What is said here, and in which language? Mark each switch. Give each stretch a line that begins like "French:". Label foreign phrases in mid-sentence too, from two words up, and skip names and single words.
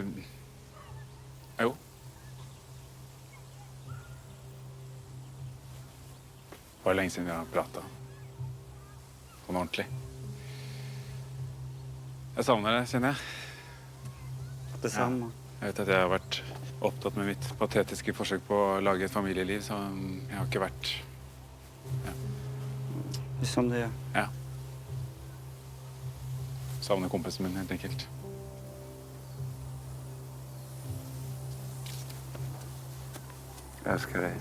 Swedish: Jo. Var det länge sedan jag pratade? På något ordentligt. Jag saknar det, känner jag. Detsamma.
Norwegian: Jeg vet at jeg har vært opptatt med mitt patetiske forsøk på å lage et familieliv, så jeg har ikke vært... Ja. Som det er. Ja. Savner kompisen min, helt enkelt. Jeg elsker deg.